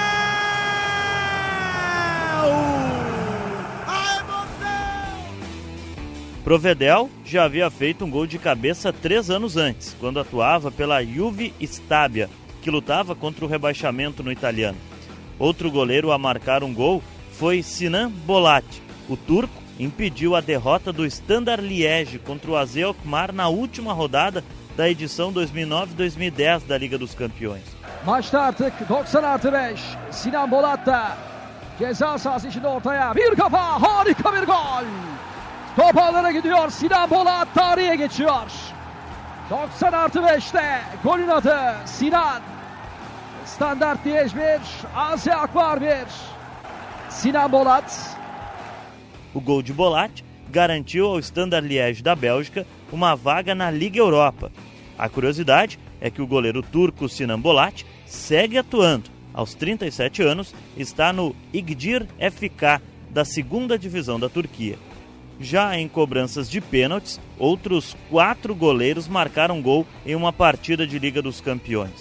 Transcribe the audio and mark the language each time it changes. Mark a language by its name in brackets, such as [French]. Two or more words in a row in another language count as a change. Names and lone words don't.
[Portuguese] Provedel já havia feito um gol de cabeça 3 anos antes, quando atuava pela Juve Stabia, que lutava contra o rebaixamento no italiano. Outro goleiro a marcar um gol foi Sinan Bolat. O turco impediu a derrota do Standard Liège contra o AZ Alkmaar na última rodada da edição 2009-2010 da Liga dos Campeões. [Turkish] Maçta artık 90+5. Sinan Bolat da ceza sahası içinde ortaya. Bir kafa, harika bir gol. Top ağlara gidiyor. Sinan Bolat tarihe geçiyor. 90+5'te golün adı Sinan. Standart Liège 1, AZ Alkmaar 1. Sinan Bolat. [Portuguese] O gol de Bolat garantiu ao Standard Liège da Bélgica uma vaga na Liga Europa. A curiosidade é que o goleiro turco Sinan Bolat segue atuando. Aos 37 anos, está no İgdir FK da 2ª divisão da Turquia. Já em cobranças de pênaltis, outros 4 goleiros marcaram gol em uma partida de Liga dos Campeões.